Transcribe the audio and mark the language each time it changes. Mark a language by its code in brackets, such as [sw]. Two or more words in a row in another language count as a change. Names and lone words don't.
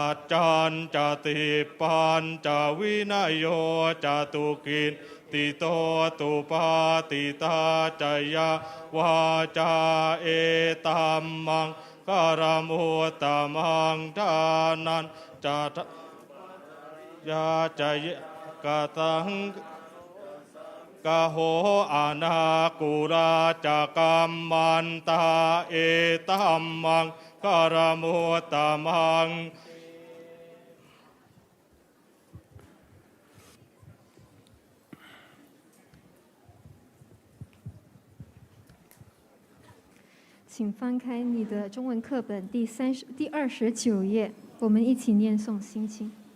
[pi] จจันจะติปันจะวินัยโยจะตุกินติโตตุปาติตาจยาวาจาเอตัมมังกรมุตตมังทานันจะยาจยกตังกะโหอานากุราจะกัมมันตาเอตัมมังกรมุตตมัง [zh] 请翻开你的中文课本第29页，我们一起念诵心经。